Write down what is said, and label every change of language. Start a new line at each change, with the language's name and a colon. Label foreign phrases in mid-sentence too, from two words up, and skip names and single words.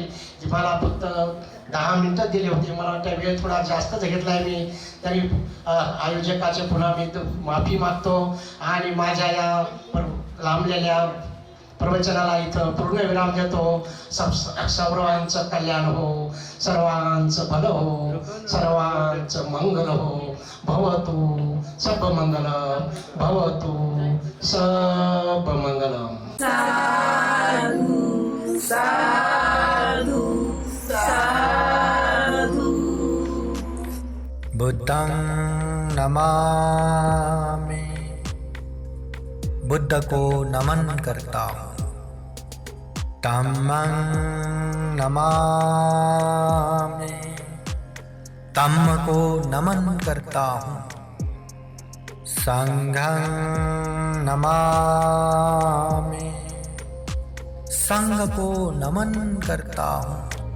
Marathi: मला फक्त 10 मिनिटं दिले होते, मला वाटतं वेळ थोडा जास्तच घेतलाय मी, तरी आयोजकाचे पुन्हा मी माफी मागतो आणि माझ्या या लांबलेल्या प्रवचनाला इथं पूर्णविराम देतो. सर्वांचं कल्याण हो, सर्वांचं भलं हो, सर्वांचं मंगल हो.
Pali: भवतु सर्व मंगलम, भवतु सर्व मंगलम. साधु साधु साधु. बुद्धं नमामि,
Hindi: बुद्ध को नमन करता हूँ.
Pali: धम्मं नमामि,
Hindi: धम्म को नमन करता हूँ.
Pali: संघं नमामि,
Hindi: संघ को नमन करता हूँ.